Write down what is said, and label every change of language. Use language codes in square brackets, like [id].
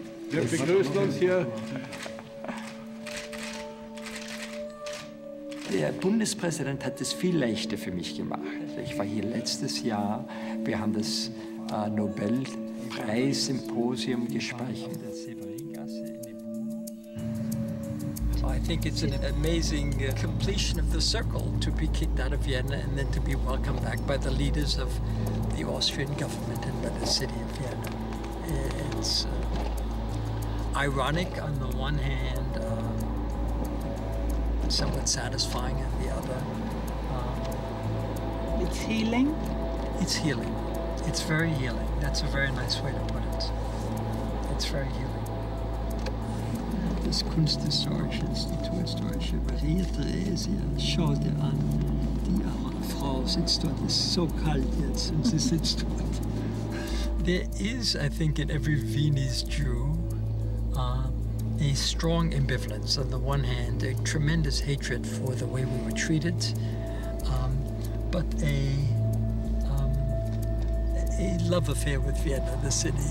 [de] Wir begrüßen uns hier. Der Bundespräsident hat es viel leichter für mich gemacht. Ich war hier letztes Jahr. Wir haben das Nobelpreis-Symposium gespeichert. [en] I think it's an amazing completion of the circle to be kicked out of Vienna and then to be welcomed back by the leaders of the Austrian government and by the city of Vienna. It's ironic on the one hand, somewhat satisfying on the other. It's healing? It's healing. It's very healing. That's a very nice way to put it. It's very healing. [de] Das Kunsthistorische, das Naturhistorische, Maria Theresia, schau dir an. Die arme Frau sitzt dort, es ist so kalt jetzt und sie sitzt dort. [en] There is, I think, in every Viennese Jew, a strong ambivalence. On the one hand, a tremendous hatred for the way we were treated, but a love affair with Vienna, the city.